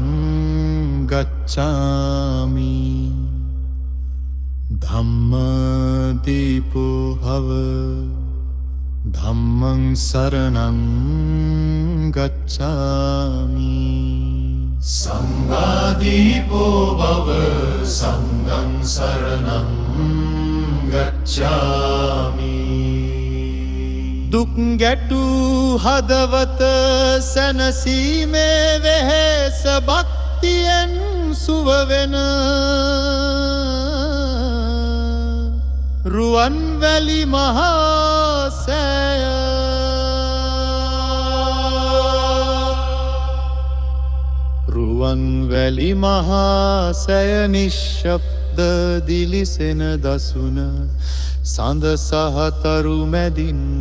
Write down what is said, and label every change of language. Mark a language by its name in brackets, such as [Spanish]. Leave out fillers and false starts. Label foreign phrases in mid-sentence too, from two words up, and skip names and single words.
[Pali] गच्छामि धम्मदीपो भव धम्मं शरणं गच्छामि संघदीपो भव संघं शरणं गच्छामि [Sinhala] දුක් ගැටු හදවත සැනසීමේ වෙහෙස භක්තියෙන් සුවවෙන රුවන්වැලි මහා සෑය රුවන්වැලි මහා සෑය නිශ්ශබ්ද දිලිසෙන දසුන සඳ සහතරු මැදින්